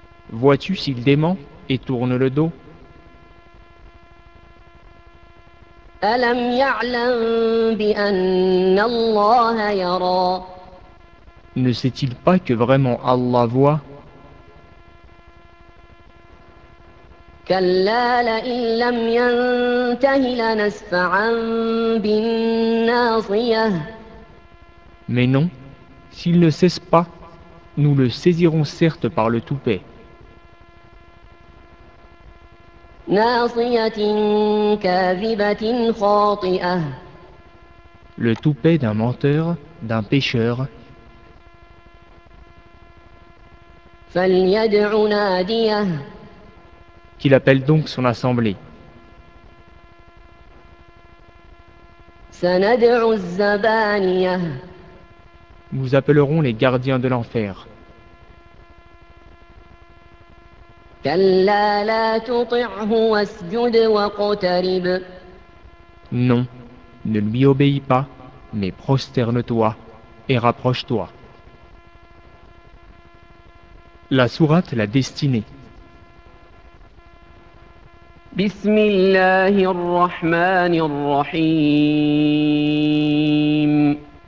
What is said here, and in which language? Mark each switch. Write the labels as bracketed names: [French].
[French] Vois-tu s'il dément et tourne le dos. [Arabic] ألم يعلم بأن الله يرى. [French] Ne sait-il pas que vraiment Allah voit ? [Arabic] كلا لئن لم ينته لنسفعا بالناصية. [French] Mais non, s'il ne cesse pas, nous le saisirons certes par le toupet. [Arabic] ناصية كاذبة خاطئة. [French] Le toupet d'un menteur, d'un pécheur. [Arabic] فليدع ناديه. [French] Qu'il appelle donc son assemblée. [Arabic] سندع الزبانيه. [French] Nous appellerons les gardiens de l'enfer. [Arabic] كلا لا تطعه واسجد واقترب. [French] Non, ne lui obéis pas, mais prosterne-toi et rapproche-toi. La sourate l'a destinée. [Arabic] بسم الله الرحمن الرحيم.